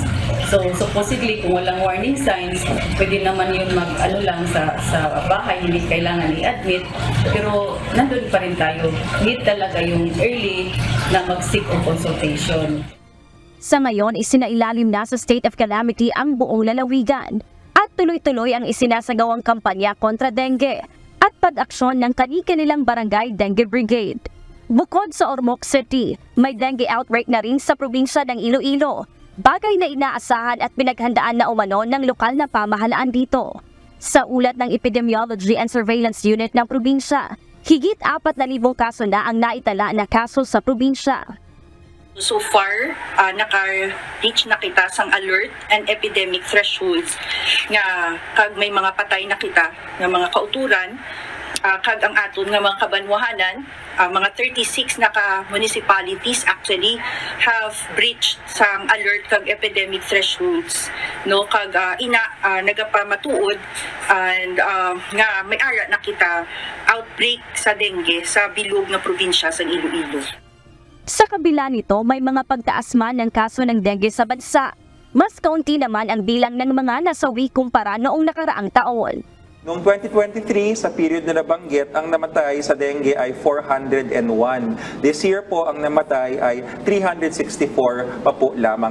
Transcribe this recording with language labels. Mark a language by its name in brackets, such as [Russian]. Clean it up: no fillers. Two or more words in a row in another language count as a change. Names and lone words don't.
[Filipino] So supposedly kung walang [English] warning signs, [Filipino] pwede naman yun sa bahay, hindi kailangan i-admit. Pero nandun pa rin tayo. Need talaga yung early na mag-seek o consultation. Sa ngayon, isinailalim na sa [English] state of calamity [Filipino] ang buong lalawigan at tuloy-tuloy ang isinasagawang kampanya kontra dengue at pag-aksyon ng kani-kanilang barangay [English] dengue brigade. [Filipino] Bukod sa Ormoc City, may dengue outbreak na rin sa probinsya ng Iloilo, bagay na inaasahan at pinaghandaan na umano ng lokal na pamahalaan dito. Sa ulat ng Epidemiology and Surveillance Unit ng probinsya, higit 4,000 kaso na ang naitala na kaso sa probinsya. [English] So far, [Hiligaynon] naka-reach na kita sang [English] alert and epidemic thresholds [Hiligaynon] nga kag may mga patay na kita nga mga kauturan, kag ang aton nga mga kabanwahanan, mga 36 na [English] municipalities actually have breached [Hiligaynon] sang alert kag [English] epidemic thresholds, [Hiligaynon] no, kag nagapamatuod and nga may ara na kita outbreak sa dengue sa bilog na probinsya sa Iloilo. [Filipino] Sa kabila nito, may mga pagtaas man ng kaso ng dengue sa bansa. Mas kaunti naman ang bilang ng mga nasawi kumpara noong nakaraang taon. Noong 2023, sa period na nabanggit, ang namatay sa dengue ay 401. [English] This year [Filipino] po, ang namatay ay 364 pa po lamang.